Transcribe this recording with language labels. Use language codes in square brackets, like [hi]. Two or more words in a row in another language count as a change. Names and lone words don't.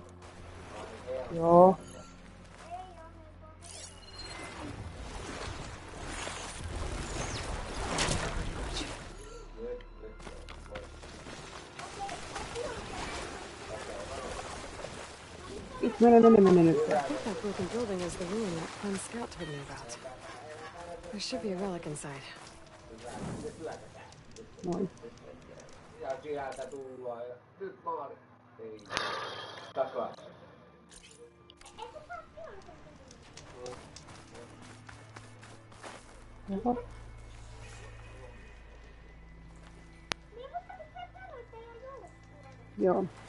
[fi] Joo. Mene nyt. [en] I think that broken building is the ruin that Clem Scout told me about. There should be a relic inside. [fi] Noin. Oho. Joo.